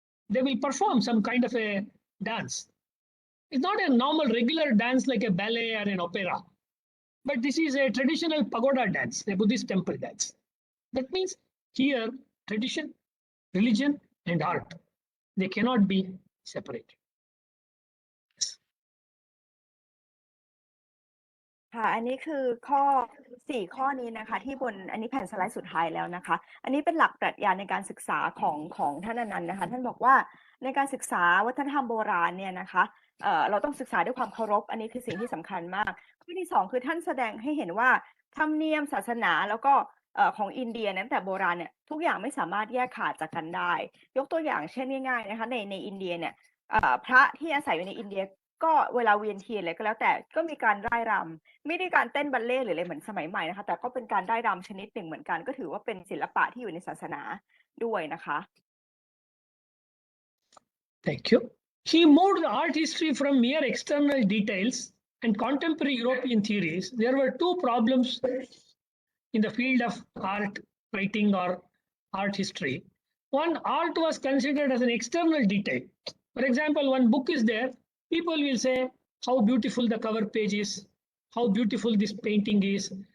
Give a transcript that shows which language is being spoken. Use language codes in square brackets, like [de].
[en] They will perform some kind of a dance. It's not a normal regular dance like a ballet or an opera. But this is a traditional pagoda dance, a Buddhist temple dance. That means here, tradition, religion, and art, they cannot be separated. [th] ค่ะอันนี้คือข้อ4ข้อนี้นะคะที่บนอันนี้แผ่นสไลด์สุดท้ายแล้วนะคะอันนี้เป็นหลักปรัชญาในการศึกษาของท่านอนันต์นะคะท่านบอกว่าในการศึกษาวัฒนธรรมโบราณเนี่ยนะคะเราต้องศึกษาด้วยความเคารพอันนี้คือสิ่งที่สำคัญมากข้อที่2คือท่านแสดงให้เห็นว่าธรรมเนียมศาสนาแล้วก็ของอินเดียตั้งแต่โบราณเนี่ยทุกอย่างไม่สามารถแยกขาดจากกันได้ยกตัวอย่างเช่นง่ายๆนะคะในอินเดียเนี่ยพระที่อาศัยอยู่ในอินเดีย ก็เวลาเวียนเทียนอะไรก็แล้วแต่ก็มีการร่ายรำไม่ได้การเต้นบัลเล่ต์หรืออะไรเหมือนสมัยใหม่นะคะแต่ก็เป็นการร่ายรำชนิดหนึ่งเหมือนกันก็ถือว่าเป็นศิลปะที่อยู่ในศาสนาด้วยนะคะ [en] Thank you. He moved the art history from mere external details and contemporary European theories. There were two problems in the field of art writing or art history. One, art was considered as an external detail. For example, one book is there, people will say how beautiful the cover page is, how beautiful this painting is.